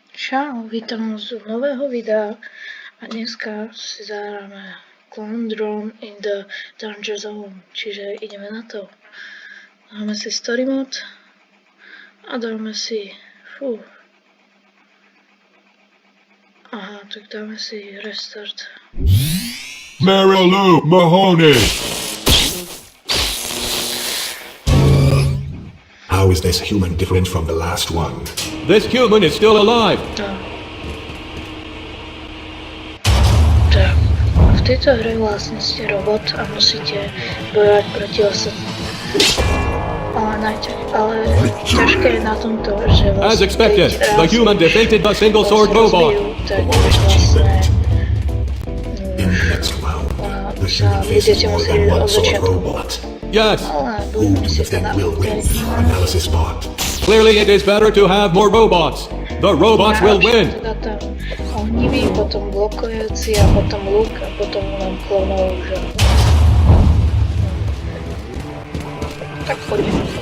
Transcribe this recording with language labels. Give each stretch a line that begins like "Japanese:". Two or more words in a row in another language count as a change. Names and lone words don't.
Slovak: Čau, vítam z nového videa a dneska si zahráme Conundrum in the Danger Zone, čiže ideme na to. Dáme si
English: story mode
Slovak: a dáme si, aha, tak dáme si restart. Marilu Mahoney!
English: How is this human different from the last one? This human is still alive!
Slovak: Tak, v tejto hre vlastne ste robot a musíte bojovať proti ostatným. Ale ťažké je na tomto, že vlastne
English: As expected, the human defeated the single sword robot.
Slovak: Tak vlastne
English: In the next round, the human faces more than one sword robot. Yes, Who do you think will win? Analysis bot. clearly it is better to have more robots. The robots will win.
Slovak: Teda tam ohnivý, potom blokujúci a potom luk a potom nám klonov, že... Tak poďme.